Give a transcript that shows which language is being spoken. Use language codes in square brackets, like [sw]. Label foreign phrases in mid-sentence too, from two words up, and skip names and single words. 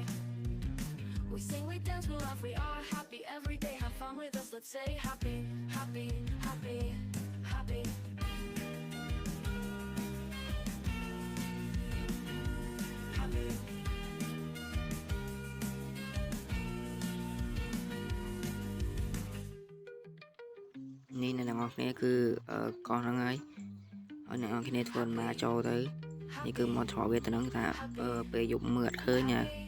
[en] We sing, we dance, we laugh, we are happy every day. Have fun with us, let's say happy, happy, happy, happy. Happy. [km] នេះអ្នកទាំងអស់គ្នាគឺកោះហ្នឹងហើយអ្នកទាំងអស់គ្នាធ្វើដំណើរចូលទៅនេះគឺមកឆ្លងវាទៅនឹងថាពេលយប់មើលអត់ឃើញណា